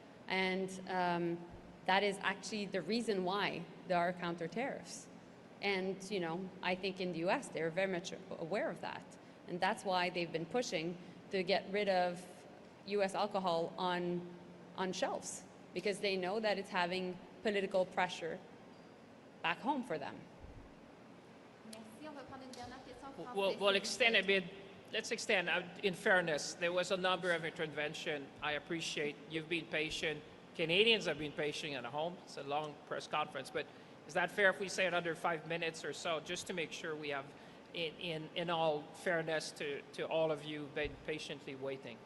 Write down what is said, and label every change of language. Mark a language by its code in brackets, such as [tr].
[en] And that is actually the reason why there are counter tariffs. And, I think in the US, they're very much aware of that. And that's why they've been pushing to get rid of U.S. alcohol on shelves, because they know that it's having political pressure back home for them. [fr] Merci. On va prendre une dernière question en français. [en] We'll extend a bit. Let's extend. In fairness, there was a number of intervention. I appreciate you've been patient. Canadians have been patient at home. It's a long press conference, but is that fair if we say another 5 minutes or so, just to make sure we have, in all fairness to all of you, been patiently waiting?